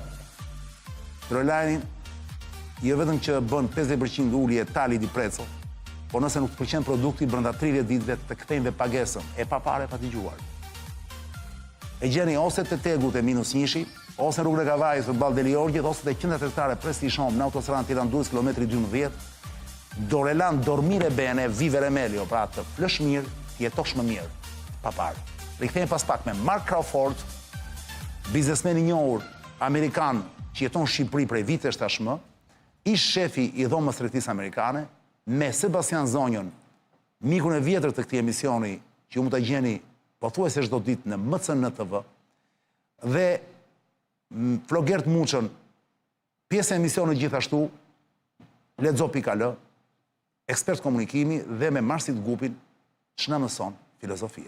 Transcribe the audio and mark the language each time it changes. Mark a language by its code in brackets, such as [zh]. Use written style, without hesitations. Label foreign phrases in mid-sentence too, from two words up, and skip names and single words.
[sq] Dorelani jo vetëm që bën 50% ulje [it] Tagli di Prezzo, [sq] por nëse nuk pëlqen produkti brenda 30 ditëve të kthejnë dhe pagesën, e pa parë pa dëgjuar. E gjeni ose te tegut e -1, ose rrugën e Kavajës përballë Deliorgjit, ose te qendra tregtare Prestishon në autostradën Tiranë-Durrës kilometri 12. [it] Dorelan dormire bene, vivere meglio, [sq] pra të flësh mirë, të jetosh më mirë, pa parë. Rikthehemi pas pak me Mark Crawford, biznesmen i njohur amerikan që jeton në Shqipëri prej vitesh tashmë, ish shefi i dhomës tregtisë amerikane, me Sebastian Zonjon, mikun e vjetër të këtij emisioni, që ju mund ta gjeni pothuajse çdo ditë në MCN TV, dhe Flogert Muçën, pjesë e emisionit gjithashtu, Lexo.al, ekspert komunikimi dhe me Marsit Gupin, që na mëson filozofia.